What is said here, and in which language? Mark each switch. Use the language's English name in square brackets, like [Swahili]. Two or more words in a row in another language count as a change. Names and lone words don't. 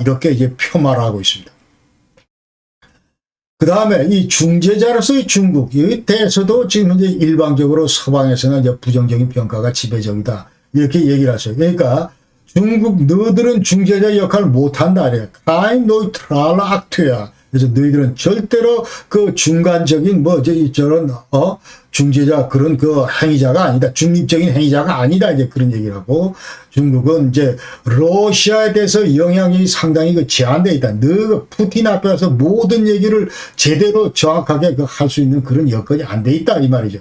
[Korean] 이렇게 이제 폄하를 하고 있습니다. 그 다음에 이 중재자로서의 중국에 대해서도 지금 현재 일방적으로 서방에서는 이제 부정적인 평가가 지배적이다. 이렇게 얘기를 하세요. 그러니까 중국 너희들은 중재자 역할을 못한다. [German] Kein neutraler Akteur. [Korean] 그래서 너희들은 절대로 그 중간적인 저런 중재자 그런 그 행위자가 아니다. 중립적인 행위자가 아니다. 이제 그런 얘기를 하고 중국은 이제 러시아에 대해서 영향이 상당히 그 제한되어 있다. 너 푸틴 앞에서 모든 얘기를 제대로 정확하게 할 수 있는 그런 여건이 안 돼 있다 이 말이죠.